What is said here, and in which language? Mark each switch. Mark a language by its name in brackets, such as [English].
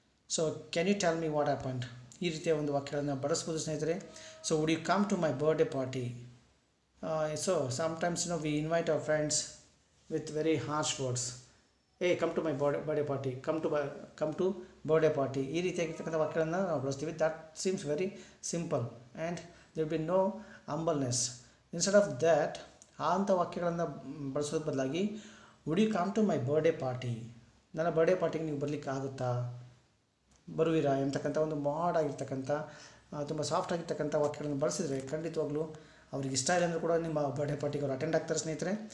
[English] So can you tell me what happened? [Kannada] ಈ ರೀತಿಯ ಒಂದು ವಾಕ್ಯಗಳನ್ನು ಬಳಸ್ಬೋದು ಸ್ನೇಹಿತರೆ. [English] So would you come to my birthday party? So sometimes we invite our friends with very harsh words. Hey, come to my birthday party, come to birthday party. [Kannada] ಈ ರೀತಿಯಾಗಿರ್ತಕ್ಕಂಥ ವಾಕ್ಯಗಳನ್ನು ನಾವು ಬಳಸ್ತೀವಿ. [English] That seems very simple and there will be no humbleness. Instead of that, [Kannada] ಅಂಥ ವಾಕ್ಯಗಳನ್ನು ಬಳಸೋದ್ರ ಬದಲಾಗಿ [English] Would you come to my birthday party? [Kannada] ನನ್ನ birthday ಪಾರ್ಟಿಗೆ ನೀವು ಬರಲಿಕ್ಕೆ ಆಗುತ್ತಾ, ಬರುವಿರಾ ಎಂಬತಕ್ಕಂಥ ಒಂದು ಆಗಿರ್ತಕ್ಕಂಥ ತುಂಬ ಸಾಫ್ಟ್ ಆಗಿರ್ತಕ್ಕಂಥ ವಾಕ್ಯಗಳನ್ನು ಬಳಸಿದರೆ ಖಂಡಿತವಾಗ್ಲೂ ಅವ್ರಿಗೆ ಇಷ್ಟ ಇಲ್ಲ ಅಂದರೂ ಕೂಡ ನಿಮ್ಮ ಬರ್ಡೇ ಪಾರ್ಟಿಗೆ ಅವ್ರು ಅಟೆಂಡ್ ಆಗ್ತಾರೆ ಸ್ನೇಹಿತರೆ.